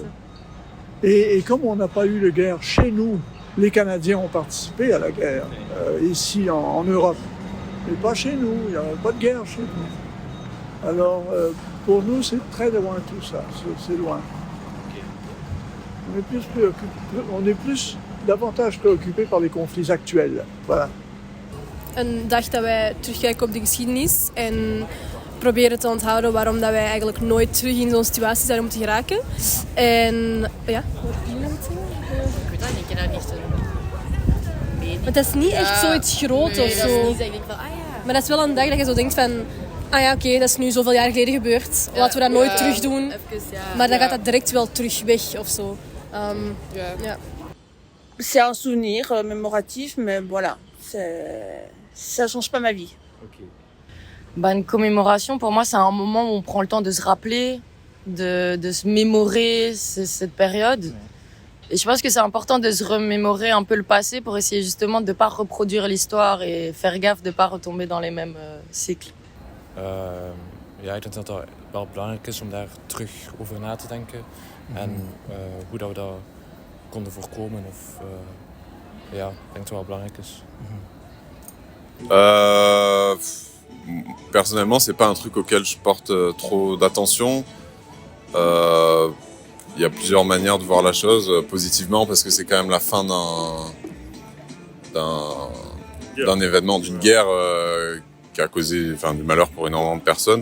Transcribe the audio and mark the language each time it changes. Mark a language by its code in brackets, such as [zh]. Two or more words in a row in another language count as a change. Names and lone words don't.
[fr] Et comme on n'a pas eu de guerre chez nous, les Canadiens ont participé à la guerre, ici en Europe, mais pas chez nous, il n'y a pas de guerre chez nous. Alors pour nous c'est très loin tout ça, c'est loin. On est davantage préoccupés par les conflits actuels. Voilà. [nl] Een dag dat wij terugkijken op de geschiedenis en proberen te onthouden waarom dat wij eigenlijk nooit terug in zo'n situatie zijn om te geraken. En ja, wat wil je zeggen? Ik weet dat niet. niet Maar het is niet echt zoiets groot of zo. Maar dat is wel een dag dat je zo denkt van... Ah ja, oké, dat is nu zoveel jaar geleden gebeurd. Laten we dat nooit terug doen. Maar dan gaat dat direct wel terug weg of zo. [fr] C'est un souvenir mémoratif, mais voilà, ça change pas ma vie. Une commémoration, pour moi, c'est un moment où on prend le temps de se rappeler, de se mémorer cette période. Et je pense que c'est important de se remémorer un peu le passé pour essayer justement de ne pas reproduire l'histoire et faire gaffe de ne pas retomber dans les mêmes cycles. [nl] Ja, ik denk dat dat wel belangrijk is om daar terug over na te denken. En hoe dat we dat konden voorkomen. Ja, ik denk dat het wel belangrijk is. [fr] Personnellement, c'est pas un truc auquel je porte trop d'attention. Il y a plusieurs manières de voir la chose, positivement parce que c'est quand même la fin d'un événement, d'une guerre qui a causé du malheur pour énormément de personnes.